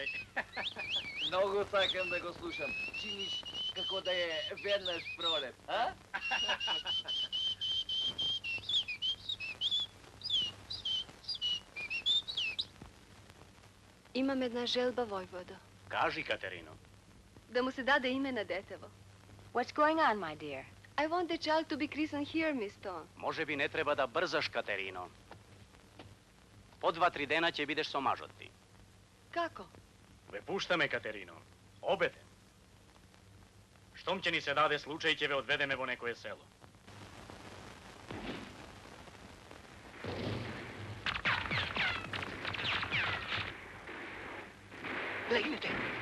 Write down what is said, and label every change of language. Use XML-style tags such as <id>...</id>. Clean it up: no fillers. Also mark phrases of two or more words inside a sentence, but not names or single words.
<mk>Многу сакам да го слушам. Чиниш како да е веднаш пролет, а? Имам една желба, војводо. Кажи, Катерино. Да му се даде име на детево.</mk> <en>What's going on, my dear? I want the child to be christened here, Miss Stone.</en> <mk>Може би не треба да брзаш, Катерино. По 2-3 дена ќе бидеш со мажот ти. Како? Ве пуштаме, Катерино. Обете. Штом ќе ни се даде случај, ќе ве одведеме во некое село. Легнете.</mk>